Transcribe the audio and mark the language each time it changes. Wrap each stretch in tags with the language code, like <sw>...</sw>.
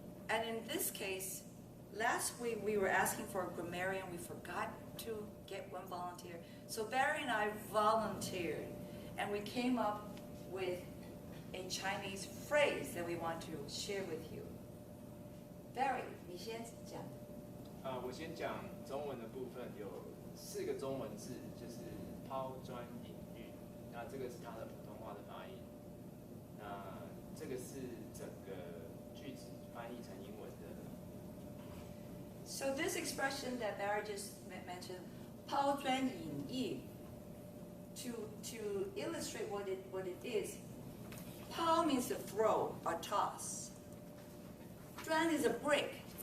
<en>And in this case, last week we were asking for a grammarian. We forgot to get one volunteer. So Barry and I volunteered, and we came up with a Chinese phrase that we want to share with you. Barry,</en> <zh>你先讲。我先讲中文的部分，有4个中文字，就是抛砖引玉。那这个是它的普通话的发音。那这个是整个句子翻译成英文的。</zh> <en>So this expression that Barry just mentioned, 抛砖引玉, to illustrate what it is, 抛 means to throw or toss. 砖 is a brick.</en>